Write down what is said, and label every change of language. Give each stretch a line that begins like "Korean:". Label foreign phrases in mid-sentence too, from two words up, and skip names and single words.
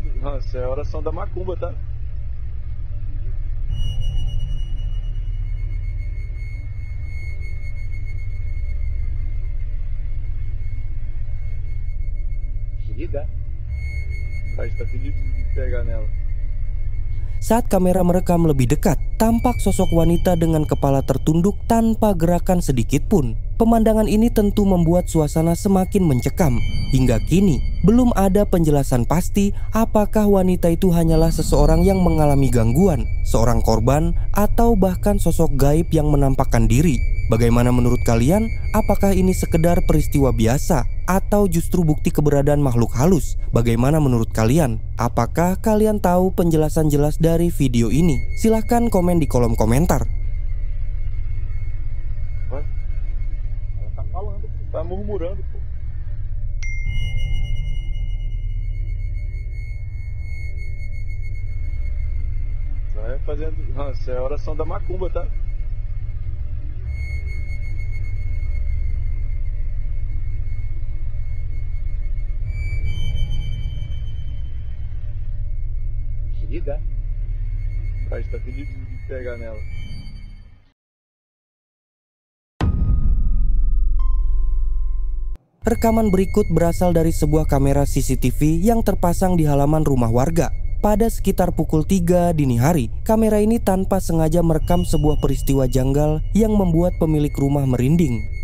Portuguese: Nossa, é a oração da macumba, tá? Liga. A gente tá pedindo de pegar nela.
Indonesian: Saat kamera merekam lebih dekat, tampak sosok wanita dengan kepala tertunduk tanpa gerakan sedikit pun. Pemandangan ini tentu membuat suasana semakin mencekam. Hingga kini, belum ada penjelasan pasti apakah wanita itu hanyalah seseorang yang mengalami gangguan, seorang korban, atau bahkan sosok gaib yang menampakkan diri. Bagaimana menurut kalian? Apakah ini sekedar peristiwa biasa atau justru bukti keberadaan makhluk halus? Bagaimana menurut kalian? Apakah kalian tahu penjelasan jelas dari video ini? Silahkan komen di kolom komentar.
Portuguese: Ela tá falando, tá murmurando, pô. Vai fazendo. Nossa, é a oração da macumba, tá? Liga. A gente tá pedindo de pegar nela.
Indonesian: Rekaman berikut berasal dari sebuah kamera CCTV yang terpasang di halaman rumah warga. Pada sekitar pukul 3 dini hari, kamera ini tanpa sengaja merekam sebuah peristiwa janggal yang membuat pemilik rumah merinding.